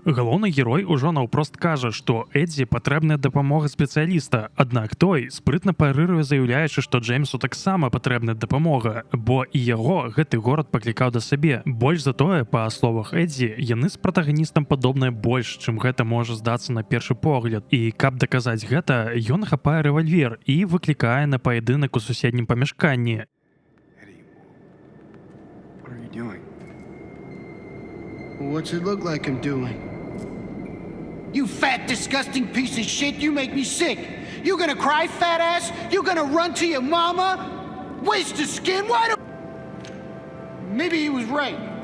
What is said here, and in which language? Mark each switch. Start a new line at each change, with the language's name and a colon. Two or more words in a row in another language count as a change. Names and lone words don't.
Belarusian: Галоўны герой ужо наўпрост кажа, што Эдзі патрэбная дапамога спецыяліста, аднак той спрытна парыруе, заяўляючы, што Джеймсу таксама патрэбная дапамога, бо і яго гэты горад паклікаў да сабе. Больш за тое, па словах Эдзі, яны з пратаганістам падобныя больш, чым гэта можа здацца на першы погляд. І каб даказаць гэта, ён хапае рэвальвер і выклікае на паядынак у суседнім памяшканні.
English: What are you doing? What's it look like I'm doing? You fat, disgusting piece of shit, you make me sick. You gonna cry, fat ass? You gonna run to your mama? Waste of skin? Why don't... Maybe he was right.